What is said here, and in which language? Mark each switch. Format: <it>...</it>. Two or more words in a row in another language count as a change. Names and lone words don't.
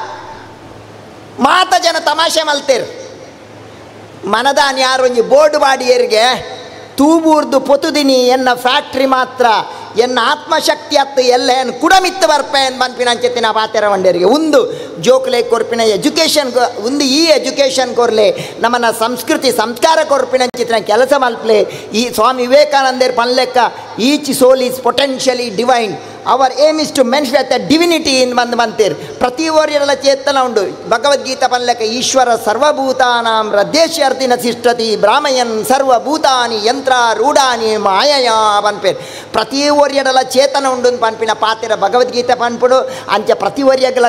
<tcy>ಮಾತ ಜನ ತಮಾಷೆ ಮಲ್ತೇರು ಮನದಾನ್ ಯಾರು ಒಂಜಿ ಬೋರ್ಡ್ ಬಾಡಿಯರಿಗೆ ತೂಬೂರ್ದು ಪೊತುದಿನಿ ಎನ್ನ ಫ್ಯಾಕ್ಟ್ರಿ ಮಾತ್ರ ಎನ್ನ ಆತ್ಮಶಕ್ತಿ ಅತ್ತು ಎಲ್ಲ ಏನು ಕುಡಮಿತ್ತು ಬರ್ಪೆ ಏನು ಬಂದ್ಪಿನಂಚೆತ್ತಿನ ಪಾತೆರ ಮಂಡ್ಯರಿಗೆ ಒಂದು ಜೋಕ್ಲೆ ಕೊರ್ಪಿನ ಎಜುಕೇಷನ್ ಒಂದು ಈ ಎಜುಕೇಷನ್ ಕೊರ್ಲೆ ನಮ್ಮನ್ನ ಸಂಸ್ಕೃತಿ ಸಂಸ್ಕಾರ ಕೊರ್ಪಿನಂಚಿತ್ತಿನ ಕೆಲಸ ಮಲ್ಪಲೆ ಈ ಸ್ವಾಮಿ ವಿವೇಕಾನಂದರ್ ಪನ್ಲೆಕ್ಕ</tcy> <en>Each soul is potentially divine our aim is to mention the divinity in</en> <tcy>ಬಂತೀರಿ ಪ್ರತಿ ಓರಿಯರೆಲ್ಲ ಚೇತನ ಉಂಡು ಭಗವದ್ಗೀತಾ ಪನ್ಲೆಕ್ಕ</tcy> <sa>ಈಶ್ವರ ಸರ್ವಭೂತಾನಾಂ ಹೃದಯರ್ತಿನ ಸಿಷ್ಠತಿ ಬ್ರಾಹ್ಮಯನ್ ಸರ್ವಭೂತಾನಿ ಯಂತ್ರ ರೂಢಾನಿ ಮಾಯಯ</sa> <tcy>ಪನ್ಪೇರು ಪ್ರತಿ ಓರಿಯರೆಲ್ಲ ಚೇತನ ಉಂಡು ಪನ್ಪಿನ ಪಾತಿರ ಭಗವದ್ಗೀತೆ ಪನ್ಪುಡು ಅಂಚ ಪ್ರತಿ ಓರಿಯಗಳ</tcy>